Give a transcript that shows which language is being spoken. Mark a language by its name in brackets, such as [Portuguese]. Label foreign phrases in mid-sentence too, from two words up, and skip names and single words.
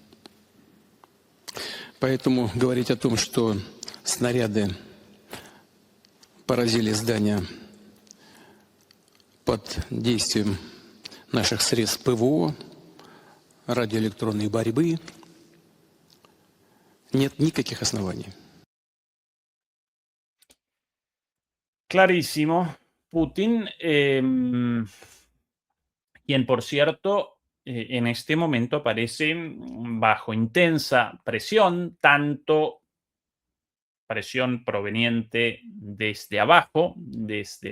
[Russian] Поэтому говорить о том, что снаряды поразили здания под действием наших средств ПВО, радиоэлектронной борьбы, нет никаких оснований. [Spanish] Clarísimo. Putin, quien por cierto en este momento aparece bajo intensa presión, tanto presión proveniente desde abajo, desde